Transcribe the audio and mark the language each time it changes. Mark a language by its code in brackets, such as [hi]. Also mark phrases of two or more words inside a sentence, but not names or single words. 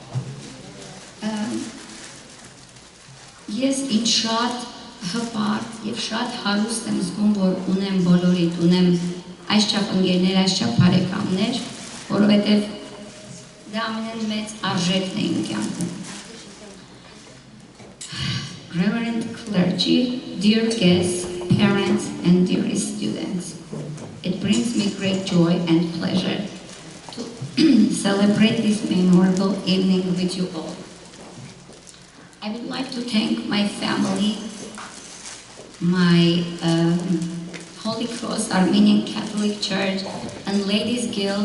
[hy] Ես ինձ շատ հպարտ եւ շատ հարուստ եմ զգում, որ ունեմ բոլորիդ, ունեմ այսչափ ընկերներ, այսչափ բարեկամներ, որովհետեւ դա ամեն մեծ արժեքն է իմ կյանքում։ [en] Reverend clergy, dear guests, parents and dearest students, it brings me great joy and pleasure to celebrate this memorable evening with you all. I would like to thank my family, my Holy Cross Armenian Catholic Church and Ladies Guild.